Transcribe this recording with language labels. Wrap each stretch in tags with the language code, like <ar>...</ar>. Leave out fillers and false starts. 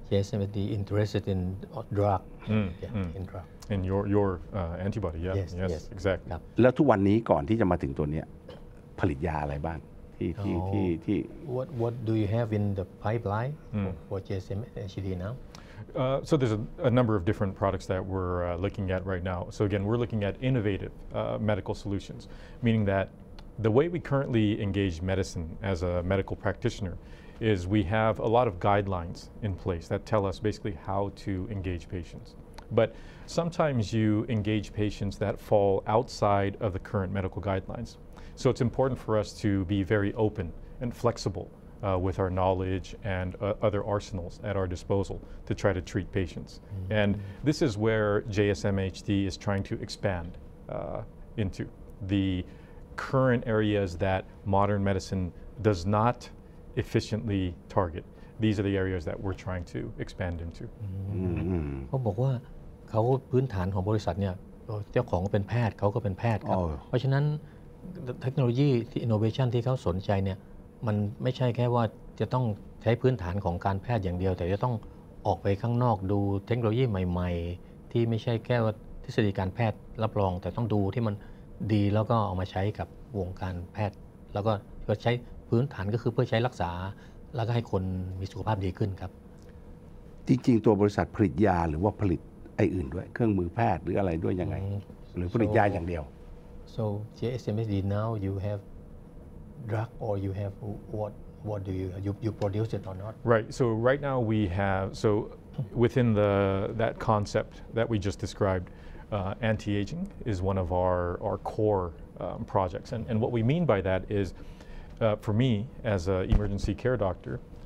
<en>JSMHD interested in drug in drug in your antibody yes exactly</en> <th>แล้วทุกวันนี้ก่อนที่จะมาถึงตัวนี้ผลิตยาอะไรบ้างที่</th> <en>What do you have in the pipeline for JSMHD now So there's a number of different products that we're looking at right now. So again, we're looking at innovative medical solutions, meaning that the way we currently engage medicine as a medical practitioner is we have a lot of guidelines in place that tell us basically how to engage patients. But sometimes you engage patients that fall outside of the current medical guidelines. So it's important for us to be very open and flexible with our knowledge and other arsenals at our disposal to try to treat patients. And this is where JSMHD is trying to expand into the current areas that modern medicine does not efficiently target. These are the areas that we're trying to expand into.</en> <th>เขาบอกว่าเขาพื้นฐานของบริษัทเนี่ยเจ้าของก็เป็นแพทย์เขาก็เป็นแพทย์ครับเพราะฉะนั้นเทคโนโลยีที่ innovation ที่เขาสนใจเนี่ยมันไม่ใช่แค่ว่าจะต้องใช้พื้นฐานของการแพทย์อย่างเดียวแต่จะต้องออกไปข้างนอกดูเทคโนโลยีใหม่ๆที่ไม่ใช่แค่ว่าทฤษฎีการแพทย์รับรองแต่ต้องดูที่มันดีแล้วก็เอามาใช้กับวงการแพทย์แล้วก็ใช้พื้นฐานก็คือเพื่อใช้รักษาแล้วก็ให้คนมีสุขภาพดีขึ้นครับ จริงๆตัวบริษัทผลิตยาหรือว่าผลิตไอ้อื่นด้วยเครื่องมือแพทย์หรืออะไรด้วยยังไงหรือผลิตยาอย่างเดียว</th> <en>So JSMHD now you have drug or you have what do you produce it or not Right so right now we have so within that concept that we just described anti-aging is one of our core projects and what we mean by that is for me as an emergency care doctor</en>